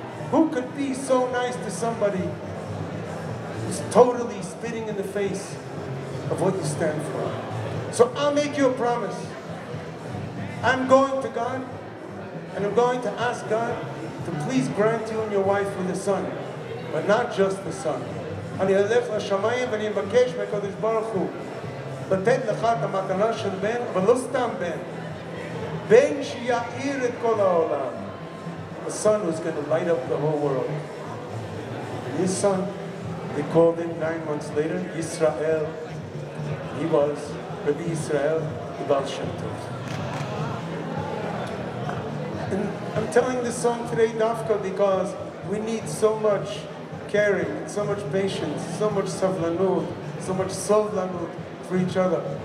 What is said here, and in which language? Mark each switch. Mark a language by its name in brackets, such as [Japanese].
[English] Who could be so nice to somebody who's totally spitting in the face of what you stand for? So I'll make you a promise. I'm going to God, and I'm going to ask God to please grant you and your wife with a son, but not just the son. [Hebrew] אני אלך לשמיים ואני מבקש מהקדוש ברוך הוא לתת לך את המתנה של בן, אבל לא סתם בן שיאיר את כל העולם. [English] A son who's going to light up the whole world. And his son, they called him 9 months later, Yisrael. He was Rabbi Yisrael, the Baal Shem Tov. And I'm telling this song today, Dafka, because we need so much caring, and so much patience, so much savlanut, so much sovlanut for each other.